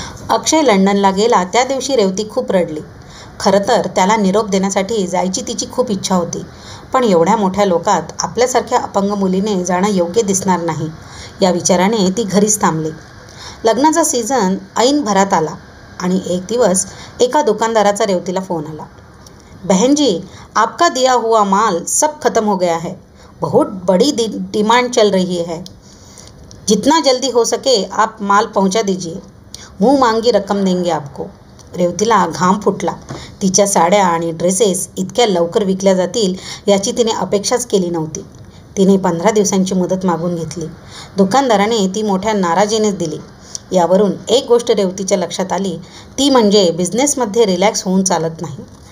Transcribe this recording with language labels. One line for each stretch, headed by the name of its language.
Marathi: अक्षय लंडनला गेला त्या दिवशी रेवती खूप रडली. खरं तर त्याला निरोप देण्यासाठी जायची तिची खूप इच्छा होती, पण एवढ्या मोठ्या लोकात आपल्यासारख्या अपंग मुलीने जाणं योग्य दिसणार नाही या विचाराने ती घरीच थांबली. लग्नाचा सीझन ऐन भरात आला आणि एक दिवस एका दुकानदाराचा रेवतीला फोन आला.
Hindi: बहन जी, आपका दिया हुआ माल सब खत्म हो गया है. बहुत बड़ी डिमांड चल रही है. जितना जल्दी हो सके आप माल पहुंचा दीजिए. मुंह मांगी रक्कम देंगे आपको.
Marathi: रेवतीला घाम फुटला. तिच्या साड्या आणि ड्रेसेस इतक्या लवकर विकल्या जातील याची तिने अपेक्षाच केली नव्हती. तिने 15 दिवसांची मुदत मागून घेतली. दुकानदाराने ती मोठ्या नाराजीनेच दिली. यावरून एक गोष्ट रेवतीच्या लक्षात आली, ती म्हणजे बिझनेसमध्ये रिलॅक्स होऊन चालत नाही.